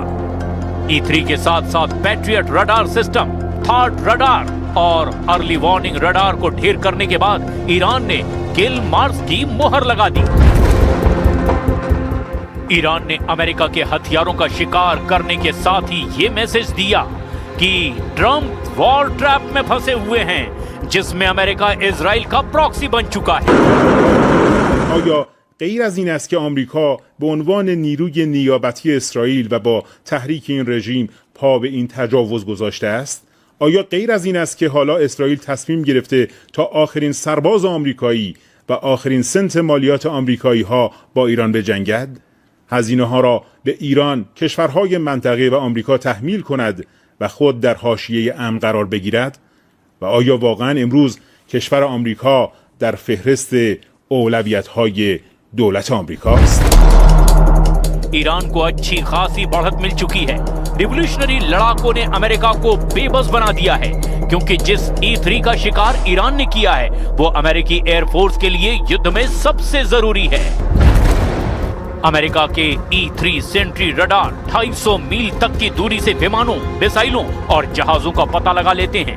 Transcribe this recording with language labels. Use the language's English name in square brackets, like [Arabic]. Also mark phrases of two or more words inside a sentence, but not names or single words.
[Hindi] E3 के साथ साथ पैट्रियट [English] radar system, third radar [Hindi] और [English] early warning radar [Hindi] को ढेर करने के बाद ईरान ने किल मार्स की मोहर लगा दी। ईरान ने अमेरिका के हथियारों का शिकार करने के साथ ही ये मैसेज दिया कि ट्रंप [English] war trap [Hindi] में फंसे हुए हैं, जिसमें अमेरिका इजराइल का प्रॉक्सी बन चुका है। [Persian] آیا غیر از این است که آمریکا به عنوان نیروی نیابتی اسرائیل و با تحریک این رژیم پا به این تجاوز گذاشته است؟ آیا غیر از این است که حالا اسرائیل تصمیم گرفته تا آخرین سرباز آمریکایی و آخرین سنت مالیات آمریکایی ها با ایران بجنگد؟ هزینه ها را به ایران، کشورهای منطقه و آمریکا تحمیل کند و خود در حاشیه امن قرار بگیرد؟ و آیا واقعا امروز کشور آمریکا در فهرست اولویت‌های دولت آمریکا است؟ [Hindi] ईरान को अच्छी खासी बढ़त मिल चुकी है। रिवॉल्यूशनरी लड़ाकों ने अमेरिका को बेबस बना दिया है, क्योंकि जिस E3 का शिकार ईरान ने किया है वो अमेरिकी एयरफोर्स के लिए युद्ध में सबसे जरूरी है। अमेरिका के E3 सेंट्री रडार 250 मील तक की दूरी से विमानों, मिसाइलों और जहाजों का पता लगा लेते हैं।